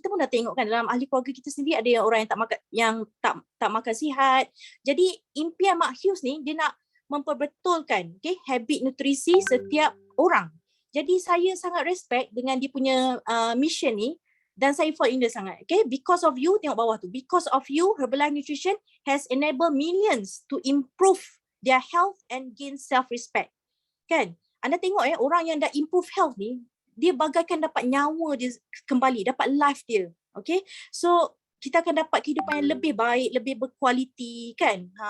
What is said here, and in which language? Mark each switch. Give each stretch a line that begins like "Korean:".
Malay: Kita pun dah tengok kan dalam ahli keluarga kita sendiri ada orang yang tak makan sihat. Jadi impian Mark Hughes ni dia nak memperbetulkan habit nutrisi setiap orang. Jadi saya sangat respect dengan dia punya mission ni. Dan saya
English: fall in love
Malay: sangat. Okay?
English: Because of you,
Malay: tengok bawah tu.
English: Because of you, Herbalife Nutrition has enabled millions to improve their health and gain self-respect.
Malay: Kan? Anda tengok orang yang dah
English: improve health
Malay: ni, dia bagaikan dapat nyawa dia kembali, dapat life dia. Okay? So, kita akan dapat kehidupan yang lebih baik, lebih berkualiti kan.